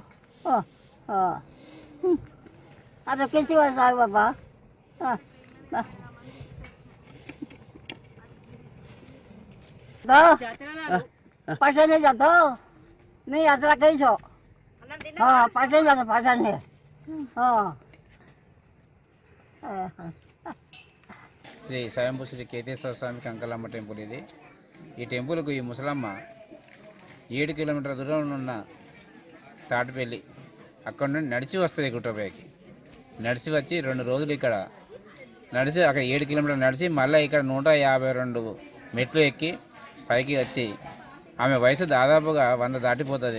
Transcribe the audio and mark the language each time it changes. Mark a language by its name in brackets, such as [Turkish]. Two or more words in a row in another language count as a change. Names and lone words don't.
[Marathi] हो हो आता किती वर्ष आहे बाबा? पाठाने जातो मी यात्रा करीसो. हा पाठाने जातो पाठाने. हो [Telugu] శ్రీ స్వయంభూ శ్రీ కేతేశ్వర స్వామి కంకాలమ్మ టెంపుల్ ఇది. ఈ టెంపుల్కు ఈ ముసలమ్మ 7 కిలోమీటర్ల దూరంలో ఉన్న తాటిపల్లి అక్కడ నుండి నడిచి వస్తుంది గుట్టపైకి. నడిచి వచ్చి 2 రోజులు ఇక్కడ నడిచి అక్కడ 7 కిలోమీటర్లు నడిచి మళ్ళీ ఇక్కడ 152 మెట్లు ఎక్కి పైకి వచ్చి, ఆమె వయసు దాదాపుగా 100 దాటిపోతుంది.